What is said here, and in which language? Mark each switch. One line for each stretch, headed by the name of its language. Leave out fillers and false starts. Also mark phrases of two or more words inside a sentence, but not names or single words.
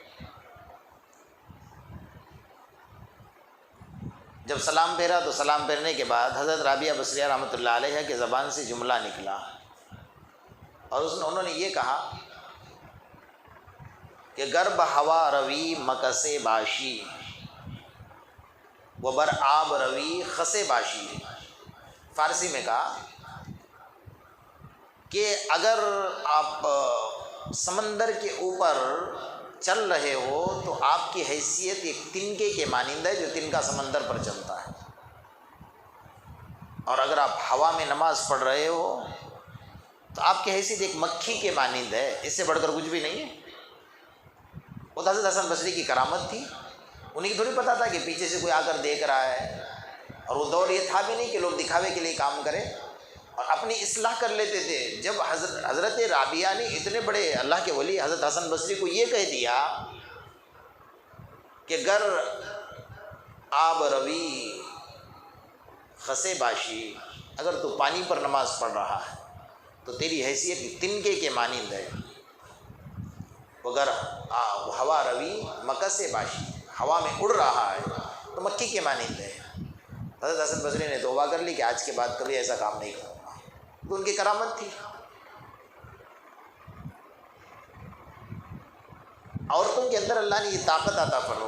Urdu: جب سلام پھیرا تو سلام پھیرنے کے بعد حضرت رابعہ بصریہ
Arabic: رحمۃ اللہ علیہ
Urdu: کے زبان سے جملہ نکلا، اور انہوں نے یہ کہا کہ
Persian: گرب ہوا روی مکس باشی و بر آب روی خس باشی۔
Urdu: فارسی میں کہا کہ اگر آپ سمندر کے اوپر چل رہے ہو تو آپ کی حیثیت ایک تنکے کے مانند ہے جو تنکا سمندر پر چلتا ہے، اور اگر آپ ہوا میں نماز پڑھ رہے ہو تو آپ کی حیثیت ایک مکھی کے مانند ہے، اس سے بڑھ کر کچھ بھی نہیں ہے۔ وہ حضرت حسن بصری کی کرامت تھی، انہیں تھوڑی پتہ تھا کہ پیچھے سے کوئی آ کر دیکھ رہا ہے، اور وہ دور یہ تھا بھی نہیں کہ لوگ دکھاوے کے لیے کام کریں۔ اور اپنی اصلاح کر لیتے تھے. جب حضرت رابعہ نے اتنے بڑے اللہ کے ولی حضرت حسن بصری کو یہ کہہ دیا کہ
Persian: گر آب روی خسے باشی،
Urdu: اگر تو پانی پر نماز پڑھ رہا ہے تو تیری حیثیت تنکے کے مانند ہے، اگر
Persian: ہوا روی مکسے باشی،
Urdu: ہوا میں اڑ رہا ہے تو مکھی کے مانند ہے. حضرت حسن بصری نے توبہ کر لی کہ آج کے بعد کبھی ایسا کام نہیں کروں گا. تو ان کی کرامت تھی. عورتوں کے اندر اللہ نے یہ طاقت عطا فرمائی.